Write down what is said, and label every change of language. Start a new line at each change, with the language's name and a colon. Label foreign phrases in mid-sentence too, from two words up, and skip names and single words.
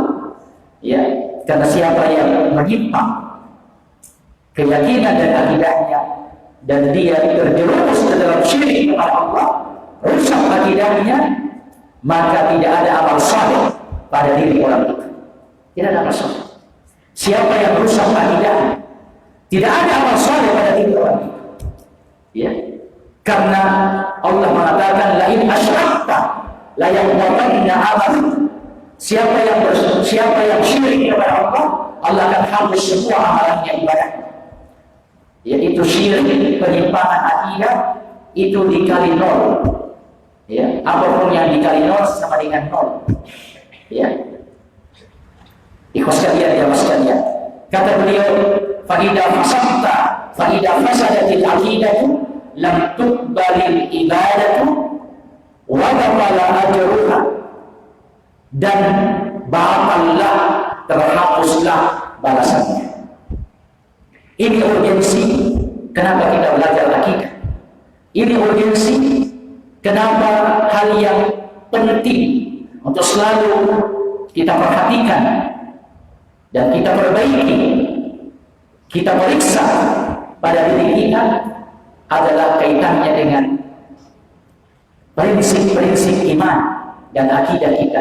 Indonesian: Ya, karena siapa yang menyimpang keyakinan dan akidahnya dan dia terjerumus ke dalam syirik kepada Allah, rusak akidahnya, maka tidak ada amal saleh pada diri orang itu. Tidak ada amal saleh. Siapa yang rusak akidahnya, tidak ada amal saleh pada diri orang itu. Ya, karena Allah mengatakan,
Arabic: لئن أشركت ليحبطن عملك.
Indonesian: Siapa yang syirik kepada Allah, Allah akan hapus semua amalannya, ibadah. Yaitu syirik, penyimpangan akidah, itu dikali 0. Ya, apapun yang dikali 0 sama dengan 0. Ya. Ikhwas sekalian, jamaah sekalian. Kata beliau,
Arabic: فإذا فسدت العقيدة لم تقبل العبادة وبطل أجرها.
Indonesian: Dan batallah, terhapuslah balasannya. Ini urgensi kenapa kita belajar akidah. Ini urgensi kenapa hal yang penting untuk selalu kita perhatikan dan kita perbaiki, kita periksa pada diri kita adalah kaitannya dengan prinsip-prinsip iman dan akidah kita.